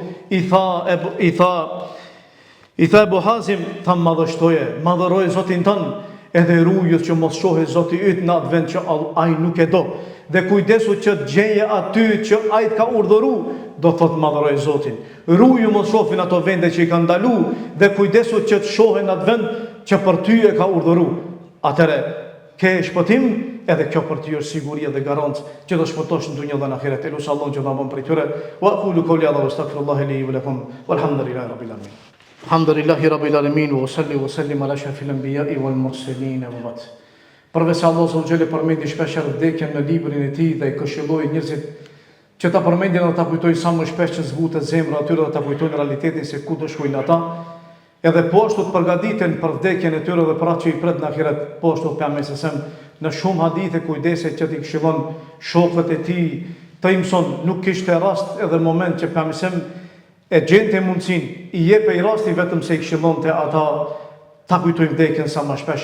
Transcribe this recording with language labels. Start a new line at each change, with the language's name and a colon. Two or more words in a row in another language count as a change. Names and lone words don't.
Albanian: I tha Ebu Hazim, tha, madhëroje Zotin tënë, edhe rujës që mos shohe Zoti yt në atë vend që ai nuk e do, dhe kujdesu që të gjeje aty që ai ka urdhëru, do thot madhëroj Zotin. Ruju mos shohin ato vende që i ka ndalu, dhe kujdesu që të shohen atë vend që për ty e ka urdhëru. Atëre ke shpëtim, edhe kjo për ty është siguria dhe garancë që do shpëtosh në dunjë dhe në ahiret. Elusë Allah që në bëm për i tyre,
Arabic: وأقول قولي هذا وأستغفر الله لي ولكم، والحمد لله رب العالمين. الحمد لله رب العالمين، وصل وسلم على أشرف الأنبياء والمرسلين وبعد.
Albanian: Përveç Allahu
Arabic: سبحانه وتعالى
Albanian: përmendi shpesh vdekjen në librin e tij dhe i këshilloi njerëzit që ta përmendin dhe ta kujtojnë sa më shpesh që zbutet zemra atyre dhe ta kujtojnë realitetin se ku do shkojnë ata. Edhe po ashtu të përgatiten për vdekjen e tyre dhe për atë që i pret në ahiret. Po ashtu pejgamberi sesem në shumë hadithe kujdeset që t'i këshillon shokët e tij, të imson, nuk kishte rast edhe moment që pejgamberi e gjente mundësin, i jepe i rasti vetëm se i këshillon të ata ta kujtojnë vdekjen sa më shpesh.